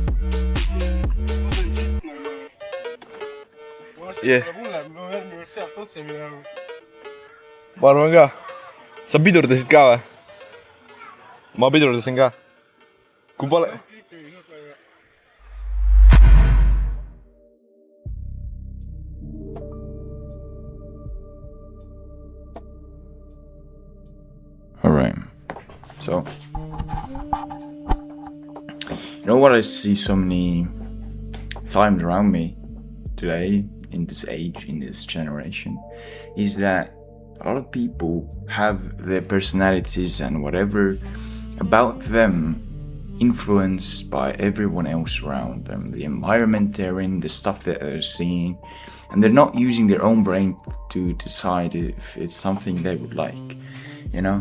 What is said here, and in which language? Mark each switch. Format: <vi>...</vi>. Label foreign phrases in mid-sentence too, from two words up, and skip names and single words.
<en>Yeah.</en> <et>Ma arvan ka. Sa pidurdasid ka või? Ma pidurdasin ka. Kui pole...</et> <en>Alright. So, you know what I see so many times around me today, in this age, in this generation, is that a lot of people have their personalities and whatever about them influenced by everyone else around them, the environment they're in, the stuff that they're seeing, and they're not using their own brain to decide if it's something they would like, you know?</en>